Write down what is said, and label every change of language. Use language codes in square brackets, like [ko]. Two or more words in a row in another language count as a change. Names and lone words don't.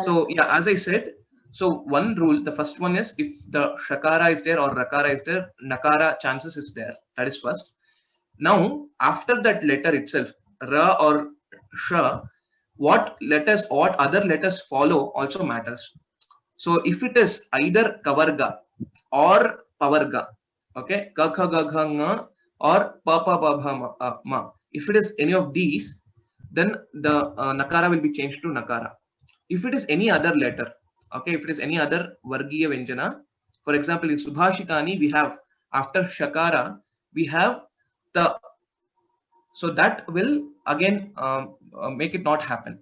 [en] So yeah, as I said, so one rule, the first one is if the Shakara is there or Rakara is there, Nakara chances is there. That is first. Now, after that letter itself, Ra or Sha, what other letters follow also matters. So if it is either Kavarga or Pavarga, okay, Ka Kha Ga Gha Nga or Pa Pa Ba Bha Ma, if it is any of these, then the Nakara will be changed to Nakara. If it is any other letter, okay, if it is any other [sa] Vargiya Vyanjana, [en] for example, in Subhashitani, we have after Shakara, we have the, so that will again make it not happen.